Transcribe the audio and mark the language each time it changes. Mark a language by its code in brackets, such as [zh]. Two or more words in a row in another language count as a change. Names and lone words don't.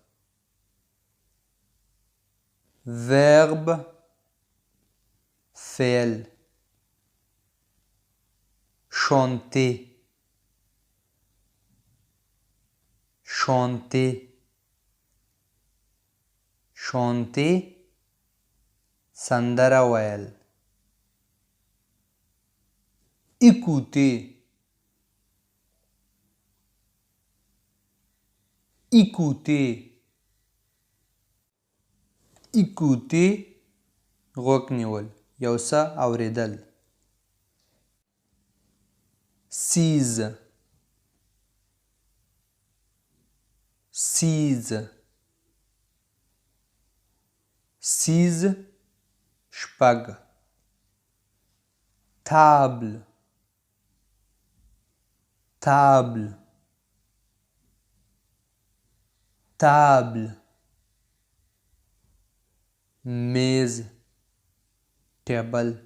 [fr] verbe. [ps] فعل. chanter. [fr] chanter. chanter. [ps] سندره ویل. [fr] écouter. écouter, écouter [ps] غوږ نیول یو څه اورېدل. [fr] seize, seize, seize شپږ. table, table, table, میز table.